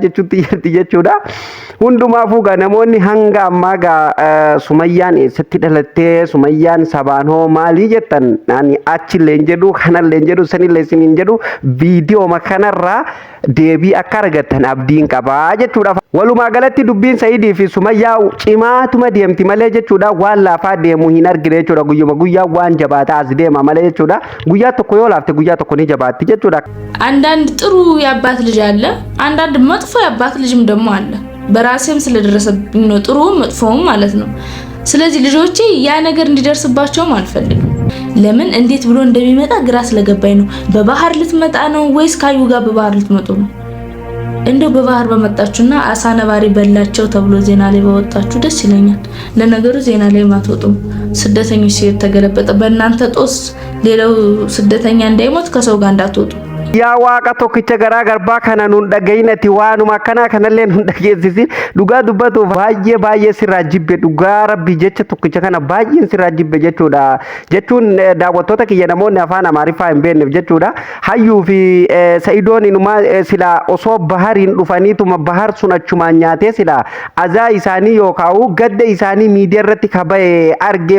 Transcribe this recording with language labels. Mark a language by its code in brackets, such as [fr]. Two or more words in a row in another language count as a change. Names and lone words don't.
[om] jechuutti jirti jechuudha hundumaafuu gaa namoonni hanga ammaa gaa Sumayyaan eessatti dhalattee Sumayyaan sabaan hoo maalii jettan ani achillee hin jedhu kanallee hin jedhu sanillee isin hin jedhu viidiyooma kanarraa deebii akka argattan abdiin qabaa jechuudha walumaa galatti dubbiin Sa'iidii fi Sumayyaa cimaatuma deemti malee jechuudha waan laafaa deemu hin argine jechuudha guyyuma guyyaa waan jabaataa as deema malee jechuudha guyyaa tokko yoo laafte guyyaa tokko ni jabaatti jechuudha [am] አንዳንድ ጥሩ የአባት ልጅ አለ አንዳንድ መጥፎ የአባት ልጅም ደግሞ አለ በራሴም ስለደረሰብኝ ነው ጥሩ መጥፎም ማለት ነው ስለዚህ ልጆቼ ያ ነገር እንዲደርስባቸውም አልፈልግም ለምን እንዴት ብሎ እንደሚመጣ ግራ ስለገባኝ ነው በባህር ልትመጣ ነው ወይስ ካዩ ጋር በባህር ልትመጡ ነው እንደው በባህር በመጣችሁና አሳ ነባሪ በላቸው ተብሎ ዜና ላይ በወጣችሁ ደስ ይለኛል ለነገሩ ዜና ላይ ማትወጡም ስደተኞች ሲሄድ ተገለበጠ በእናንተ ጦስ ሌላው ስደተኛ እንዳይሞት ከሰው ጋር እንዳትወጡ [om] yaa waaqa tokkicha garaa garbaa kana nun dhageenyati waanuma akkanaa kanallee nun dhageessisi dhugaa dubbatu baay'ee sirraa jibbe dhugaa rabbi jecha tokkicha kana baay'een sirraa jibbe jechuudha jechuun daawwattoota kiyya namoonni afaan amaariffaa hin beekneef jechuudha hayyuu fi sa'idoon inuma sila osoo bahariin dhufaniituma bahar sun achumaan nyaatee sila azaa isaanii yookaan gadda isaanii miidiyaa irratti kaba'e argee